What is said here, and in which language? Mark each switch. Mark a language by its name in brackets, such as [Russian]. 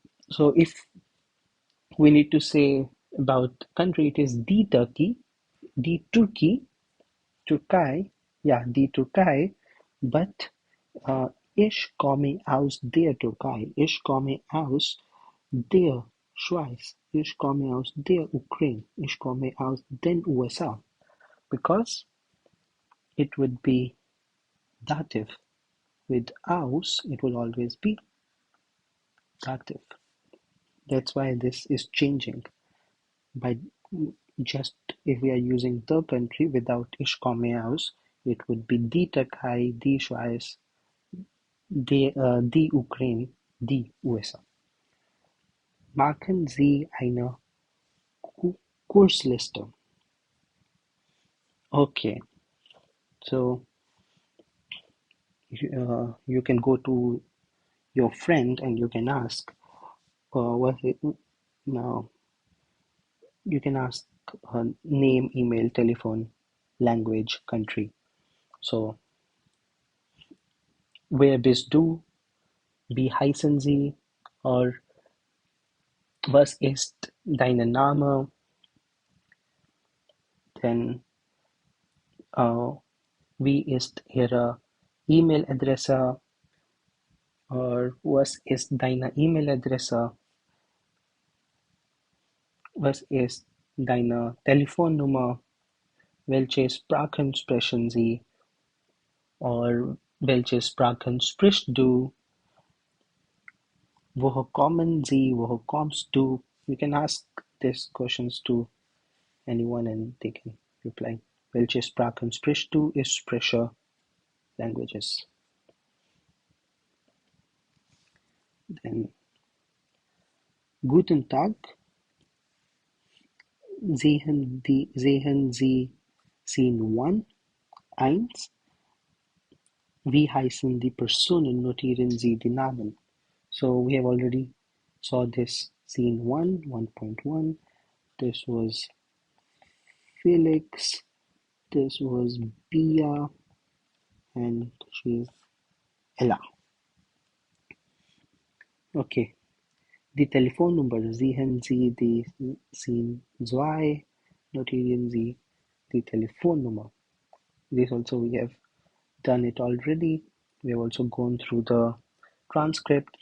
[English] So if we need to say about country, it is [German] die Turkey, die Turkey, Türkei, yeah, die Türkei, but ich komme aus der Türkei, ich komme aus der Schweiz, ich komme aus der Ukraine, ich komme aus den USA, [English] because it would be dative. With aus, it will always be dative. That's why this is changing. By just if we are using the country without [German] ich komme aus, [English] it would be [German] die Türkei, die Schweiz, die Ukraine, die USA. Machen Sie eine Kursliste. [English] Okay, so you can go to your friend and you can ask, what it now? You can ask her name, email, telephone, language, country. [German] So, wer bist du? Wie heißen Sie? Or was ist dein Name? Then, wie ist Ihre E-Mail-Adresse was ist deine E-Mail-Adresse? Was ist deine Telefonnummer? Welche Sprachen sprechen Sie? Welche Sprachen sprichst du? Woher kommen Sie? Woher kommst du? [English] You can ask these questions to anyone and they can reply. [German] Welche Sprachen sprichst du? Ich spreche languages. Then, Guten Tag. Sehen Sie Scene 1. Wie heißen die Personen? Notieren Sie die Namen. [English] So we have already saw this scene 1.1. This was Felix. This was Bia. And she's Ella. [German] Okay. Die Telefonnummer. Sehen Sie die Scene 2. Notieren Sie die Telefonnummer. [English] This also we have done it already. We have also gone through the transcript.